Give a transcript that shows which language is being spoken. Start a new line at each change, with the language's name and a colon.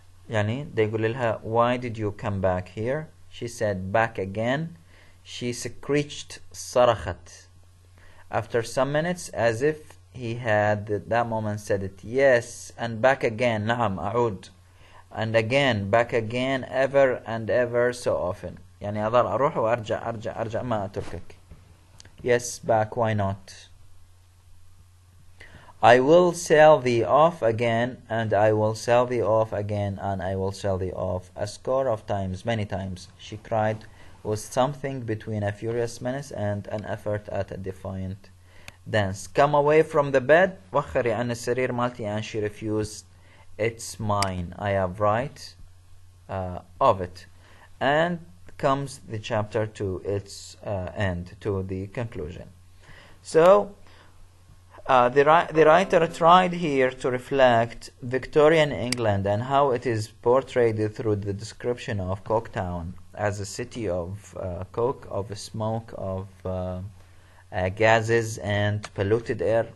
Arabic: يعني
English: they
Arabic: يقول لها,
English: why did you come back here? She said, back again. She screeched,
Arabic: صرخت.
English: After some minutes, as if he had at that moment said it, yes, and back again,
Arabic: نعم أعود,
English: and again, back again, ever and ever so often.
Arabic: يعني أظل أروح وأرجع أرجع ما أتركك.
English: Yes, back, why not? I will sell thee off again, and I will sell thee off again, and I will sell thee off a score of times, many times, she cried, with something between a furious menace and an effort at a defiant dance. Come away from the bed.
Arabic: وخري عن السرير مالتي,
English: and she refused. It's mine. I have right of it. And comes the chapter to its end, to the conclusion. So the writer tried here to reflect Victorian England and how it is portrayed through the description of Coketown as a city of coke, of smoke, of gases and polluted air.